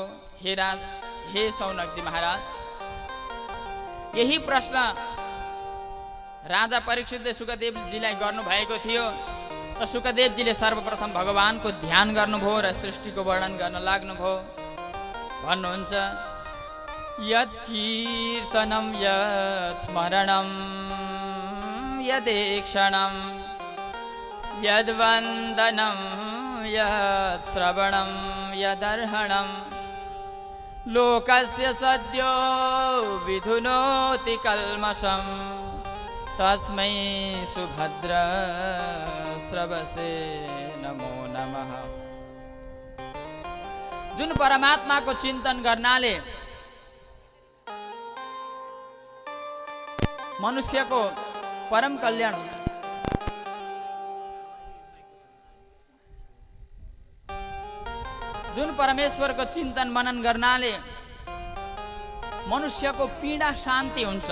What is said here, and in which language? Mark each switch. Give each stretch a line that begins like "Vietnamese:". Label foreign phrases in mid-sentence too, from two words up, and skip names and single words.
Nepali: हे सौनकजी महाराज, यही प्रश्न राजा परीक्षितले सुखदेवजीलाई गर्नुभएको थियो। त सुखदेवजीले सर्वप्रथम भगवानको ध्यान गर्नुभयो र सृष्टिको वर्णन गर्न लाग्नुभयो। भन्नुहुन्छ,
Sanskrit: यत् कीर्तनं यत् स्मरणं यदेक्षणं यद्वन्दनं यत् श्रवणं यदर्हणं लोकस्य सद्यो विधुनोति कल्मषं तस्मै सुभद्र श्रवसे नमो नमः।
Nepali: जुन परमात्माको चिन्तन गर्नाले मनुष्यको परम कल्याण हुन्छ। जुन परमेश्वरको चिन्तन मनन गर्नाले मनुष्यको पीडा शान्ति हुन्छ।